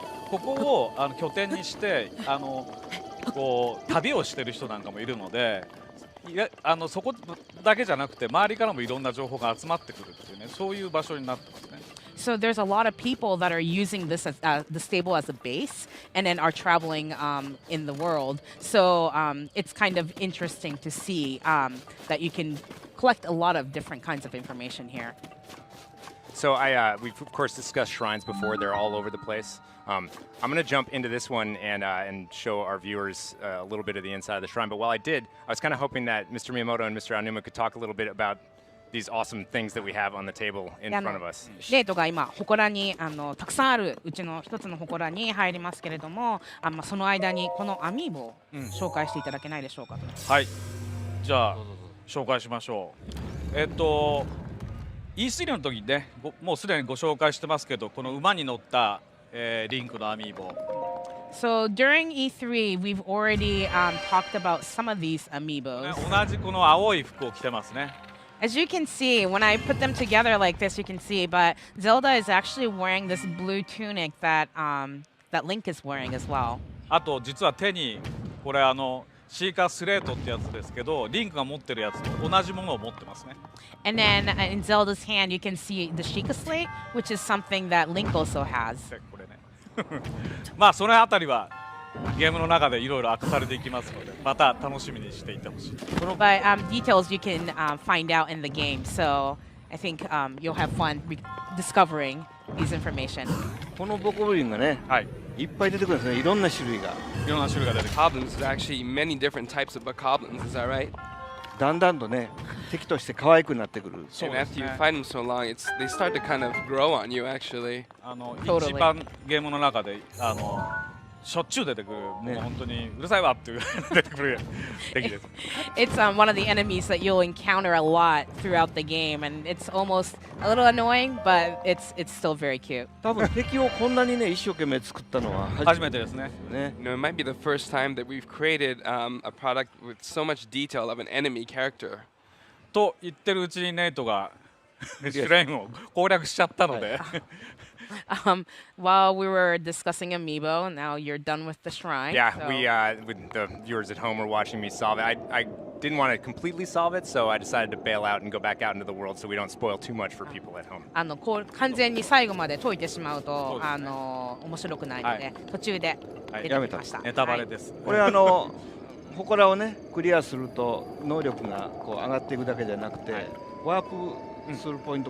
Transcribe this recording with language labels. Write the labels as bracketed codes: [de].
[ja] ここを拠点にしてこう旅をしてる人なんかもいるので。そこだけじゃなくて周りからもいろんな情報が集まってくるっていうねそういう場所になってますね。 [en] So there's a lot of people that are using this as, the stable as a base and then are traveling in the world. So it's kind of interesting to see that you can collect a lot of different kinds of information here. So we've of course discussed shrines before. They're all over the place. I'm going to jump into this one and show our viewers a little bit of the inside of the shrine. But while I did, I was kind of hoping that Mr. Miyamoto and Mr. Aonuma could talk a little bit about these awesome things that we have on the table in front of us. [ja] レイトが今祠にたくさんあるうちの一つの祠に入りますけれども、その間にこのアミーボを紹介していただけないでしょうかと。はい。じゃあ紹介しましょう。E3 の時にね、もうすでにご紹介してますけど、この馬に乗ったリンクのアミーボ。 [en] So during E3, we've already talked about some of these amiibos. [ja] 同じこの青い服を着てますね。 [en] As you can see, when I put them together like this, you can see, but Zelda is actually wearing this blue tunic that that Link is wearing as well. [ja] あと実は手にこれシーカースレートってやつですけど、リンクが持ってるやつと同じものを持ってますね。 [en] And then in Zelda's hand, you can see the Sheikah Slate, which is something that Link also has. [ja] これね。まあそのあたりはゲームの中でいろいろ明かされていきますので、また楽しみにしていてほしい。 [en] But details you can find out in the game, so I think you'll have fun discovering these information. [ja] このボコブリンがね、はい。いっぱい出てくるんですね。いろんな種類が。いろんな種類が出てくる。 [en] Bokoblins, there's actually many different types of bokoblins, is that right? [ja] だんだんとね敵として可愛くなってくる。 [en] And after you fight them so long, they start to kind of grow on you actually. [ja] 一番ゲームの中でしょっちゅう出てくる、もう本当にうるさいわっていう出てくる敵です。 [en] It's one of the enemies that you'll encounter a lot throughout the game, and it's almost a little annoying, but it's still very cute. [ja] 多分敵をこんなにね一生懸命作ったのは初めてですね。 [en] You know, it might be the first time that we've created a product with so much detail of an enemy character. [ja] と言ってるうちにネイトがシュレインを攻略しちゃったので。 [en] While we were discussing Amiibo, now you're done with the shrine. Yeah, so. we with the viewers at home were watching me solve it. I didn't want to completely solve it, so I decided to bail out and go back out into the world so we don't spoil too much for people at home. [ja] 完全に最後まで解いてしまうと面白くないので、途中で出てきました。ネタバレです。これ祠をねクリアすると能力がこう上がっていくだけじゃなくて、ワープするポイント